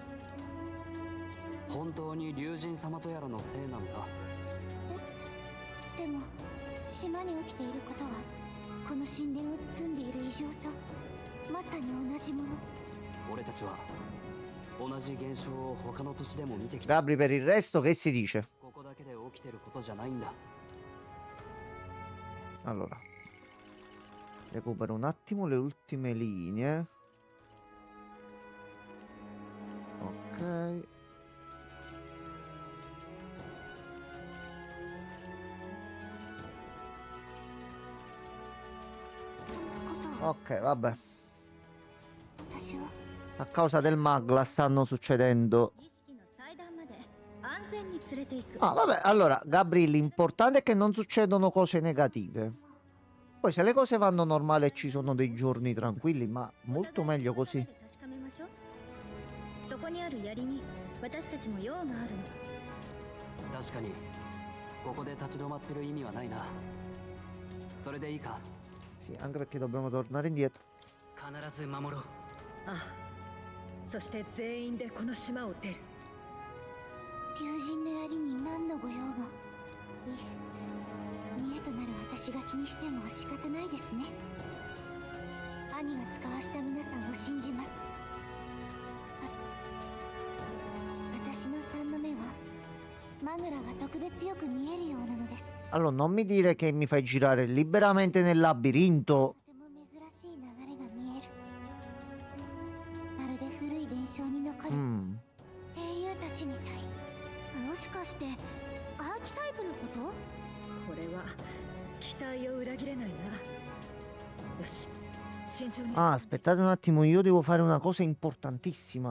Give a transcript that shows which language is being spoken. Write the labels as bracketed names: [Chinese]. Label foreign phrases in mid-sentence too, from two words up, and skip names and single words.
[Japanese] 本当に竜神様とやらのせいなのか。でも島に起きていることはこの神殿を包んでいる異常とまさに同じもの。俺たちは同じ現象を他の土地でも見てきた。 [Italian] Gabri, per il resto che si dice? [Japanese] ここだけで起きてることじゃないんだ。 [Italian] Allora, recupero un attimo le ultime linee. Ok. Ok, vabbè. [Japanese] 私は [Italian] A causa del magla stanno succedendo. [Japanese] 儀式の祭壇まで安全に連れて行く。 [Italian] Ah, vabbè, allora, Gabri, l'importante è che non succedono cose negative. Poi se le cose vanno normale e ci sono dei giorni tranquilli, ma molto meglio così. [Japanese] 確かめましょう。そこにある槍に私たちも用があるの。確かにここで立ち止まってる意味はないな。それでいいか。 [Italian] Sì, anche perché dobbiamo tornare indietro. [Japanese] 必ず守ろう。ああ、そして全員でこの島を出る。竜神の槍に何のご用が。いえ、見栄となる私が気にしても仕方ないですね。兄が使わした皆さんを信じます。私の三の目はマグラが特別よく見えるようなのです。 [Italian] Allora, non mi dire che mi fai girare liberamente nel labirinto. [Japanese] とても珍しい流れが見える。まるで古い伝承に残る英雄たちみたい。もしかしてアーキタイプのこと？これは期待を裏切れないな。よし、 慎重に。 [Italian] Ah, aspettate un attimo, io devo fare una cosa importantissima.